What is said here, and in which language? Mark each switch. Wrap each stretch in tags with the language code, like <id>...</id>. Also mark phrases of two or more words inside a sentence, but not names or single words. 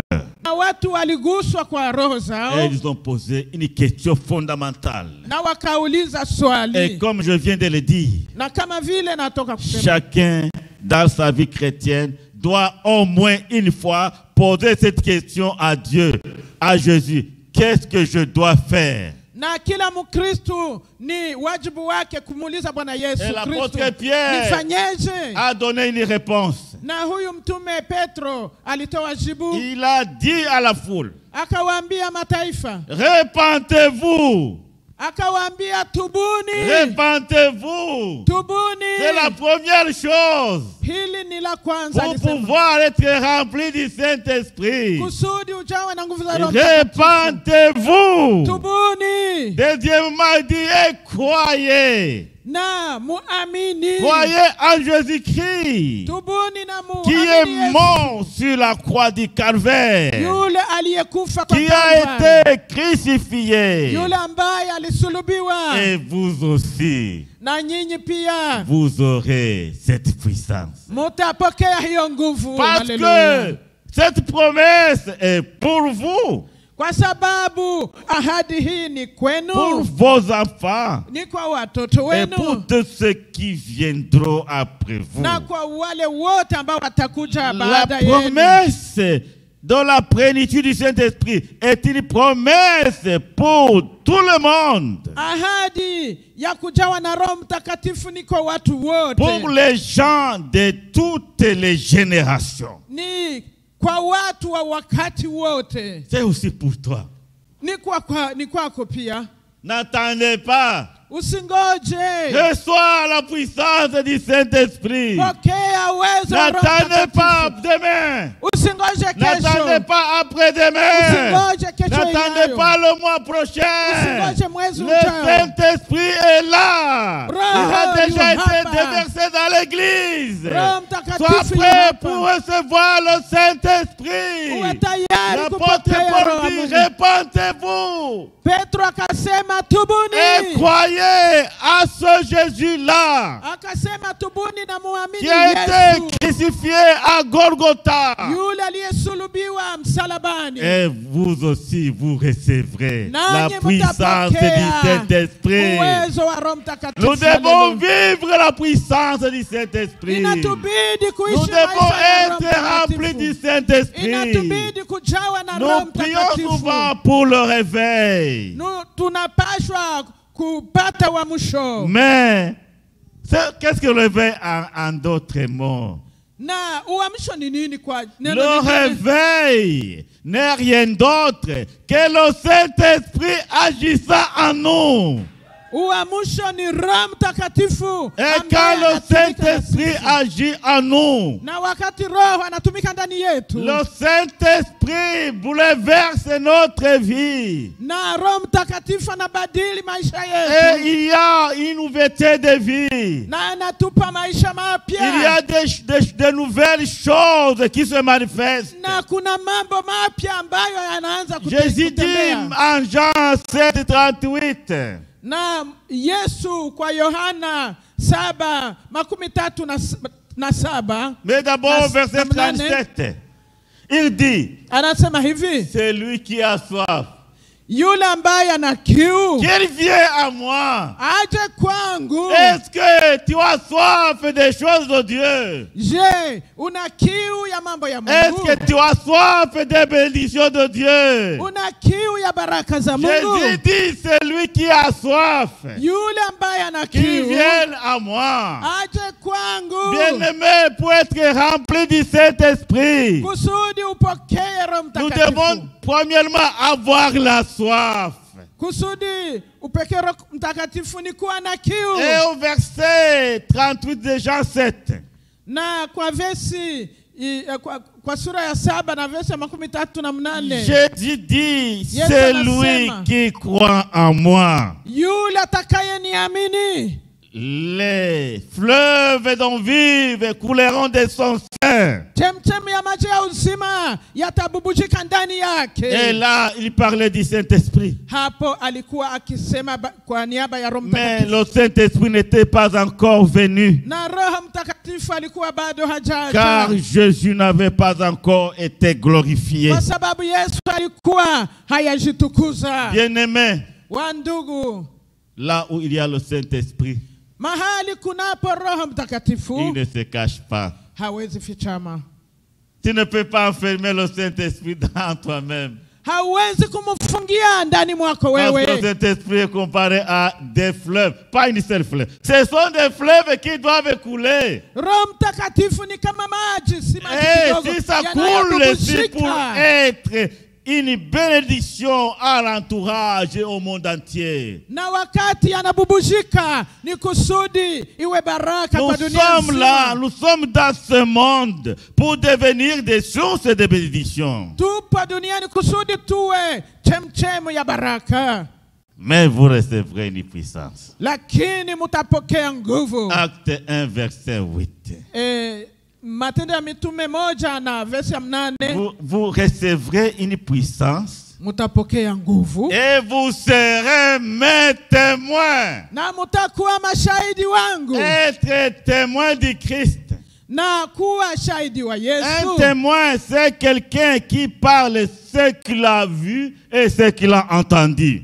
<sw>Na watu waliguswa kwa roho zao.</sw> <fr>Et ils ont posé une question fondamentale.</fr> <sw>Na wakauliza swali.</sw> <fr>Et comme je viens de le dire,</fr> <sw>na kama vile natoka kusema,</sw> <fr>chacun dans sa vie chrétienne doit au moins une fois poser cette question à Dieu, à Jésus. Qu'est-ce que je dois faire?</fr> <sw>Na kila Mkristo ni wajibu wake kumuuliza Bwana Yesu</sw> <fr>Et</fr> <sw>Kristo,</sw> <fr>l'apôtre Pierre</fr> <sw>nifanyeje?</sw> <fr>a donné une réponse.</fr> <sw>Na huyu mtume Petro alitoa jibu.</sw> <fr>Il a dit à la foule,</fr> <sw>Akawaambia mataifa,</sw> <fr>repentez-vous.</fr> <sw>akawaambia tubuni.</sw> <fr>Repentez-vous.</fr> <sw>Tubuni.</sw> <fr>C'est la première chose</fr> <sw>Hili ni la kwanza</sw> <fr>pour</fr> <sw>alisema.</sw> <fr>pouvoir être rempli du Saint-Esprit.</fr> <sw>Kusudi ujawe na nguvu za Roho Mtakatifu.</sw> <fr>Repentez-vous.</fr> <sw>Tubuni.</sw> <fr>Deuxièmement, il dit, et croyez.</fr> <sw>Na muamini.</sw> <fr>Croyez en Jésus-Christ,</fr> <sw>Tubuni na</sw> <fr>qui</fr> <sw>muamini</sw> <fr>est</fr> <sw>Yesu.</sw> <fr>mort sur la croix du Calvaire,</fr> <sw>Yule aliyekufa kwa</sw> <fr>qui</fr> <sw>Kalvari.</sw> <fr>a été crucifié.</fr> <sw>Yule ambaye alisulubiwa.</sw> <fr>Et vous aussi,</fr> <sw>Na nyinyi pia</sw> <fr>vous aurez cette puissance.</fr> <sw>mutapokea hiyo nguvu.</sw> <fr>Parce</fr> <sw>Haleluya.</sw> <fr>que cette promesse est pour vous,</fr> <sw>Kwa sababu ahadi hii ni kwenu,</sw> <fr>pour vos enfants,</fr> <sw>ni kwa watoto</sw> <fr>et pour</fr> <sw>wenu,</sw> <fr>tous ceux qui viendront après vous.</fr> <sw>na kwa wale wote ambao watakuja</sw> <fr>La</fr> <sw>baada yenu.</sw> <fr>promesse dans la plénitude du Saint-Esprit est une promesse pour tout le monde.</fr> <sw>Ahadi ya kujawa na Roho Mtakatifu ni kwa watu wote.</sw> <fr>Pour les gens de toutes les générations.</fr> <sw>Ni kwa watu wa wakati wote.</sw> <fr>C'est aussi pour toi.</fr> <sw>Ni kwako pia.</sw> <fr>N'attendez pas.</fr> <sw>Usingoje.</sw> <fr>Reçois la puissance du Saint-Esprit.</fr> <sw>Pokea uwezo wa Roho</sw> <fr>N'attendez pas</fr> <sw>Mtakatifu.</sw> <fr>demain.</fr> <sw>Usingoje</sw> <fr>N'attendez</fr> <sw>kesho.</sw> <fr>pas après-demain.</fr> <sw>Usingoje kesho</sw> <fr>N'attendez</fr> <sw>ijayo.</sw> <fr>pas le mois prochain.</fr> <sw>Usingoje mwezi</sw> <fr>Le</fr> <sw>ujao.</sw> <fr>Saint-Esprit est là. Il a</fr> <sw>Roho</sw> <fr>déjà</fr> <sw>yu</sw> <fr>été</fr> <sw>hapa.</sw> <fr>déversé dans l'église.</fr> <sw>Roho Mtakatifu</sw> <fr>Sois</fr> <sw>yu</sw> <fr>prêt</fr> <sw>hapa.</sw> <fr>pour recevoir le Saint-Esprit.</fr> <sw>Uwe tayari</sw> <fr>L'apôtre</fr> <sw>kupokea</sw> <fr>Paul</fr> <sw>Roho wa</sw> <fr>dit,</fr> <sw>Mungu.</sw> <fr>repentez-vous</fr> <sw>Petro akasema</sw> <fr>et</fr> <sw>tubuni.</sw> <fr>croyez à ce Jésus-là</fr> <sw>Akasema tubuni na muamini</sw> <fr>qui a</fr> <sw>Yesu.</sw> <fr>été crucifié à Golgotha.</fr> <sw>Yule aliyesulubiwa msalabani.</sw> <fr>Et vous aussi, vous recevrez la</fr> <sw>Nanyi</sw> <fr>puissance du</fr> <sw>mtapokea</sw> <fr>Saint-Esprit.</fr> <sw>uwezo wa Roho Mtakatifu.</sw> <fr>Nous devons</fr> <sw>Haleluya.</sw> <fr>vivre la puissance du Saint-Esprit.</fr> <sw>Inatubidi</sw> <fr>Nous</fr> <sw>kuishi</sw> <fr>devons</fr> <sw>maisha ya Roho</sw> <fr>être remplis du</fr> <sw>Mtakatifu.</sw> <fr>Saint-Esprit.</fr> <sw>Inatubidi kujawa na Roho</sw> <fr>Nous prions</fr> <sw>Mtakatifu.</sw> <fr>souvent pour le réveil.</fr> <sw>Tunapashwa kupata uamsho.</sw> <fr>Mais qu'est-ce que le réveil en d'autres mots?</fr> <sw>Na uamsho ni nini kwa neno</sw> <fr>Le</fr> <sw>lingine?</sw> <fr>réveil n'est rien d'autre que le Saint-Esprit agissant en nous.</fr> <sw>Uamsho ni Roho Mtakatifu.</sw> <fr>Et</fr> <sw>ambaye</sw> <fr>quand le</fr> <sw>anatumika na</sw> <fr>Saint-Esprit</fr> <sw>sisi.</sw> <fr>agit en nous,</fr> <sw>Na wakati Roho anatumika ndani yetu.</sw> <fr>le Saint-Esprit bouleverse notre vie.</fr> <sw>Na Roho Mtakatifu anabadili maisha</sw> <fr>Et</fr> <sw>yetu.</sw> <fr>il y a une nouveauté de vie.</fr> <sw>Na anatupa maisha mapya.</sw> <fr>Il y a de nouvelles choses qui se manifestent.</fr> <sw>Na kuna mambo mapya ambayo yanaanza</sw> <fr>Jésus dit</fr> <sw>kutembea.</sw> <fr>en Jean 7:38.</fr> <sw>Na Yesu kwa Yohana 7:37.</sw> <fr>Mais d'abord,</fr> <sw>Na-</sw> <fr>verset</fr> <sw>na mnane.</sw> <fr>37. Il dit,</fr> <sw>Anasema hivi,</sw> <fr>c'est lui qui a soif.</fr> <sw>yule ambaye ana kiu</sw> <fr>Qu'il vienne à moi.</fr> <sw>aje kwangu.</sw> <fr>Est-ce que tu as soif des choses de Dieu?</fr> <sw>Je, una kiu ya mambo ya</sw> <fr>Est-ce</fr> <sw>Mungu?</sw> <fr>que tu as soif des bénédictions de Dieu?</fr> <sw>Una kiu ya baraka za</sw> <fr>Jésus</fr> <sw>Mungu?</sw> <fr>dit, c'est lui qui a soif.</fr> <sw>Yule ambaye ana</sw> <fr>Qu'il</fr> <sw>kiu</sw> <fr>vienne à moi.</fr> <sw>aje kwangu.</sw> <fr>Bien-aimé, pour être rempli du Saint-Esprit,</fr> <sw>Kusudi upokee Roho</sw> <fr>nous</fr> <sw>Mtakatifu.</sw> <fr>devons premièrement avoir la soif.</fr> <sw>Kusudi upokee Roho Mtakatifu ni kuwa na</sw> <fr>Et</fr> <sw>kiu.</sw> <fr>au verset 38 de Jean 7,</fr> <sw>Na kwa vesi kwa sura ya 7 na vesi ya 38.</sw> <fr>Jésus dit,</fr> <sw>Yesu</sw> <fr>c'est</fr> <sw>anasema,</sw> <fr>lui qui croit en moi.</fr> <sw>Yule atakaye niamini,</sw> <fr>Les fleuves dont vive couleront de son sein.</fr> <sw>chemchemi ya maji ya uzima yatabubujika ndani</sw> <fr>Et</fr> <sw>yake.</sw> <fr>là, il parlait du Saint-Esprit.</fr> <sw>Hapo alikuwa akisema kwa niaba ya Roho</sw> <fr>Mais</fr> <sw>Mtakatifu.</sw> <fr>le Saint-Esprit n'était pas encore venu,</fr> <sw>Na Roho Mtakatifu alikuwa bado</sw> <fr>car</fr> <sw>hajaja.</sw> <fr>Jésus n'avait pas encore été glorifié.</fr> <sw>Kwa sababu Yesu alikuwa hayajitukuza.</sw> <fr>Bien-aimé,</fr> <sw>Wa ndugu,</sw> <fr>là où il y a le Saint-Esprit,</fr> <sw>mahali kunapo Roho</sw> <fr>il</fr> <sw>Mtakatifu</sw> <fr>ne se cache pas.</fr> <sw>hawezi fichama.</sw> <fr>Tu ne peux pas enfermer le Saint-Esprit dans toi-même.</fr> <sw>Hawezi kumfungia kuingia ndani mwako wewe.</sw> <fr>Parce que cet esprit est comparé à des fleuves, pas une seule fleuve. Ce sont des fleuves qui doivent couler.</fr> <sw>Roho Mtakatifu ni kama maji, si maji kidogo.</sw> <fr>Et si ça coule, c'est pour être une bénédiction à l'entourage et au monde entier.</fr> <sw>Na wakati yanabubujika ni kusudi iwe baraka kwa dunia nzima.</sw> <fr>Nous sommes là, nous sommes dans ce monde pour devenir des sources de bénédiction.</fr> <sw>Tupo duniani kusudi tuwe chemchemu ya baraka.</sw> <fr>Mais vous recevrez une puissance.</fr> <sw>Lakini mutapokea nguvu.</sw> <fr>Acte 1 verset 8.</fr> <sw>Matendo ya Mitume 1 na verse ya 8.</sw> <fr>Vous recevrez une puissance.</fr> <sw>Mutapokea nguvu.</sw> <fr>Et vous serez mes témoins.</fr> <sw>Na mutakuwa mashahidi wangu.</sw> <fr>Être témoin du Christ.</fr> <sw>Na kuwa shahidi wa Yesu.</sw> <fr>Un témoin, c'est quelqu'un qui parle ce qu'il a vu et ce qu'il a entendu.</fr>